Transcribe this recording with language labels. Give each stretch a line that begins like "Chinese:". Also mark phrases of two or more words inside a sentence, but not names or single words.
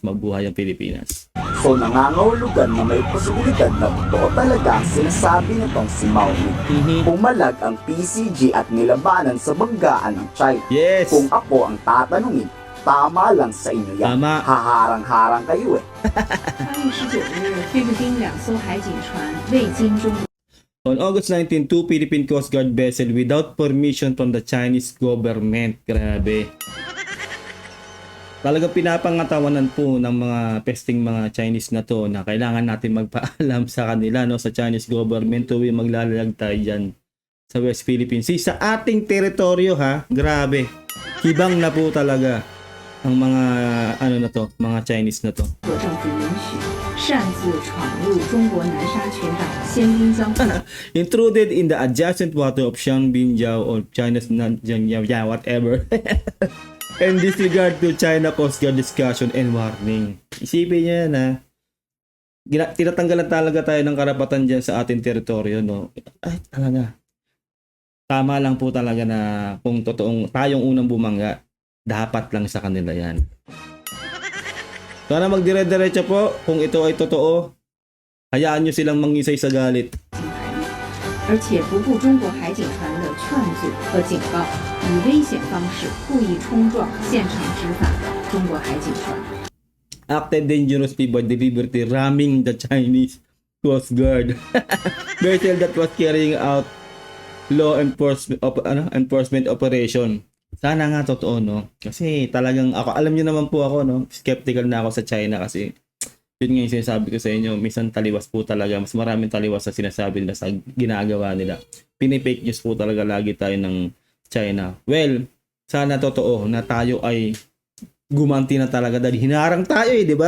Filipino: Mabuhay ang Pilipinas. So nangangahulugan na may posibilidad na totoo talaga ang sinasabi nitong si Mao Ning. Pumalag ang PCG at nilabanan sa banggaan ng China. Yes! Kung ako ang tatanungin, tama lang sa inyo yan. Tama. Haharang-harang kayo eh.
Chinese: 8月19日，菲律宾两艘海警船未经中国
English: On August 19, two Philippine Coast Guard vessel without permission from the Chinese government.
Filipino: Grabe. Talagang pinapangatawanan po ng mga pesting mga Chinese na to na kailangan natin magpaalam sa kanila, no, sa
English: Chinese government
Filipino: tuwing maglalayag tayo dyan sa West Philippine Sea. Sa ating teritoryo ha, grabe. Hibang na po talaga ang mga na to, mga Chinese na to.
Chinese: 政府允许擅自闯入中国南沙群岛仙滨江附
English: Intruded in the adjacent water of Xiangbinjiao or China's yeah, whatever. And disregard to China Coast Guard discussion and warning.
Filipino: Isipin niya yan ha. Tinatanggalan talaga tayo ng karapatan dyan sa ating teritoryo, no? Ay, talaga. Tama lang po talaga na kung totoong tayong unang bumangga, dapat lang sa kanila yan. Sana magdire-diretso po kung ito ay totoo. Hayaan nyo silang mangisay sa galit.
Chinese: 而且不顾中国海警船的劝阻和警告，以危险方式故意冲撞现场执法的中国海警船。
English: Acted dangerously by deliberately ramming the Chinese Coast Guard vessel that was carrying out law enforcement operation.
Filipino: Sana nga totoo, no? Kasi talagang ako, alam niyo naman po ako, no? Skeptical na ako sa China kasi yun nga yung sinasabi ko sa inyo, minsan taliwas po talaga. Mas maraming taliwas sa sinasabi nila sa ginagawa nila. Pinipake news po talaga lagi tayo ng China. Well, sana totoo na tayo ay gumanti na talaga dahil hinarang tayo di ba?